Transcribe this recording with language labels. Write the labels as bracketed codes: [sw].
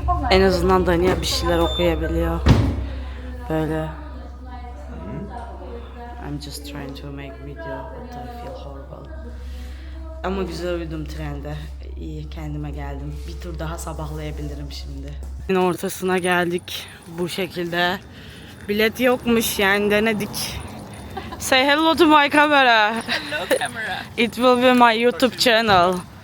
[tr] En azından Daniel bir şeyler okuyabiliyor. Böyle. [en] I'm just trying to make video but I feel horrible. [tr] Ama güzel uyudum trende. İyi kendime geldim. Bir tur daha sabahlayabilirim şimdi. Ortasına geldik bu şekilde. Bilet yokmuş yani denedik. [en] Say hello to my camera. Hello camera. It will be my YouTube channel.